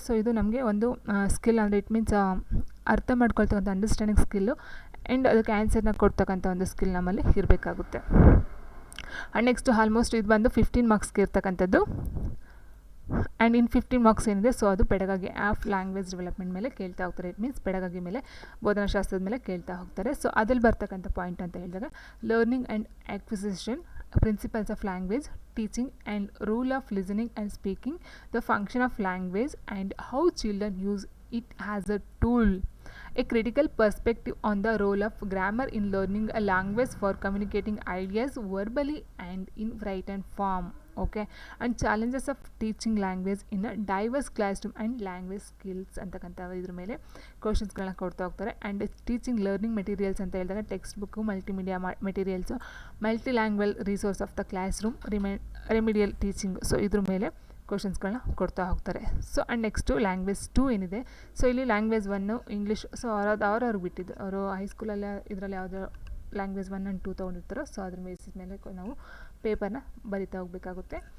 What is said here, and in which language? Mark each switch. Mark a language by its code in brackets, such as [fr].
[kn] So ಇದು ನಮಗೆ ಒಂದು ಸ್ಕಿಲ್ ಅಂದರೆ [en] it means [kn] ಅರ್ಥ ಮಾಡ್ಕೊಳ್ತಕ್ಕಂಥ ಅಂಡರ್ಸ್ಟ್ಯಾಂಡಿಂಗ್ ಸ್ಕಿಲ್ಲು ಆ್ಯಂಡ್ ಅದಕ್ಕೆ ಆನ್ಸರ್ನ ಕೊಡ್ತಕ್ಕಂಥ ಒಂದು ಸ್ಕಿಲ್ ನಮ್ಮಲ್ಲಿ ಇರಬೇಕಾಗುತ್ತೆ. ಆ್ಯಂಡ್ ನೆಕ್ಸ್ಟ್ ಆಲ್ಮೋಸ್ಟ್ ಇದು ಬಂದು 15 ಮಾರ್ಕ್ಸ್ಗೆ ಇರ್ತಕ್ಕಂಥದ್ದು. ಆ್ಯಂಡ್ ಇನ್ 15 ಮಾರ್ಕ್ಸ್ ಏನಿದೆ ಸೊ ಅದು [en] pedagogy of language development [kn] ಮೇಲೆ ಕೇಳ್ತಾ ಹೋಗ್ತಾರೆ. [en] it means [kn] ಪೆಡಗಾಗಿ ಮೇಲೆ, ಬೋಧನಾಶಾಸ್ತ್ರದ ಮೇಲೆ ಕೇಳ್ತಾ ಹೋಗ್ತಾರೆ. ಸೊ ಅದಲ್ಲಿ ಬರ್ತಕ್ಕಂಥ ಪಾಯಿಂಟ್ ಅಂತ ಹೇಳಿದಾಗ [en] Learning and acquisition, principles of language, teaching and rule of listening and speaking, the function of language and how children use it as a tool, a critical perspective on the role of grammar in learning a language for communicating ideas verbally and in written form. Okay, and challenges of teaching language in a diverse classroom and language skills [kn] ಅಂತಕ್ಕಂಥ ಇದ್ರ ಮೇಲೆ ಕ್ವಶನ್ಸ್ಗಳನ್ನ ಕೊಡ್ತಾ ಹೋಗ್ತಾರೆ. [en] and teaching learning materials [kn] ಅಂತ ಹೇಳಿದಾಗ [en] Textbook, multimedia materials, multi language resource of the classroom, remedial teaching. [kn] So ಇದ್ರ ಮೇಲೆ ಕ್ವಶನ್ಸ್ಗಳನ್ನ ಕೊಡ್ತಾ ಹೋಗ್ತಾರೆ. ಸೊ ಆ್ಯಂಡ್ ನೆಕ್ಸ್ಟು ಲ್ಯಾಂಗ್ವೇಜ್ 2 ಏನಿದೆ. ಸೊ ಇಲ್ಲಿ ಲ್ಯಾಂಗ್ವೇಜ್ 1 ಇಂಗ್ಲೀಷ್. ಸೊ ಅವ್ರಿಗೆ ಬಿಟ್ಟಿದ್ದು ಅವರು ಹೈಸ್ಕೂಲಲ್ಲಿ ಇದರಲ್ಲಿ ಯಾವುದೋ ಲ್ಯಾಂಗ್ವೇಜ್ 1 ಆ್ಯಂಡ್ 2 ತೊಗೊಂಡಿರ್ತಾರೋ ಸೊ ಅದ್ರ ಬೇಸಿಸ್ ಮೇಲೆ ನಾವು ಪೇಪರ್ನ ಬರಿತಾ ಹೋಗಬೇಕಾಗುತ್ತೆ.